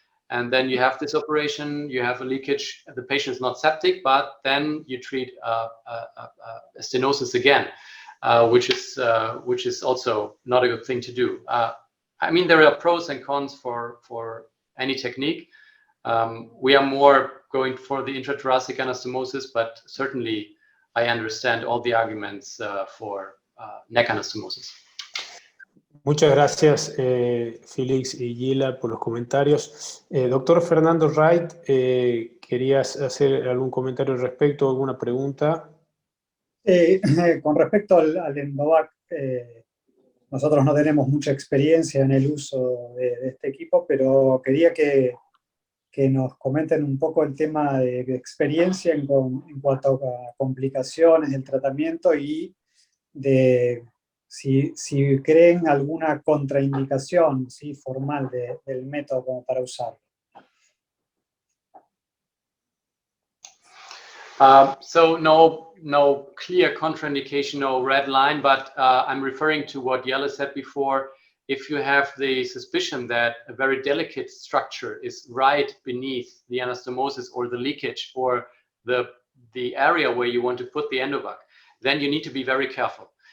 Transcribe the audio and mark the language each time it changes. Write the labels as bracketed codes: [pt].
[en] And then you have this operation, you have a leakage, the patient is not septic, but then you treat a stenosis again, which is also not a good thing to do. I mean, there are pros and cons for any technique. We are more going for the intrathoracic anastomosis, but certainly I understand all the arguments for neck anastomosis. [es] Muchas gracias, Felix y Jelle, por los comentarios. Doctor Fernando Wright, ¿querías hacer algún comentario al respecto, alguna pregunta? Con respecto al Endovac, nosotros no tenemos mucha experiencia en el uso de este equipo, pero quería que nos comenten un poco el tema de experiencia en cuanto a complicaciones del tratamiento y de si creen alguna contraindicación, ¿sí?, formal del método como para usarlo. [en] So no clear contraindication, no red line, but I'm referring to what Jelle said before. If you have the suspicion that a very delicate structure is right beneath the anastomosis or the leakage or the area where you want to put the endovac, then you need to be very careful.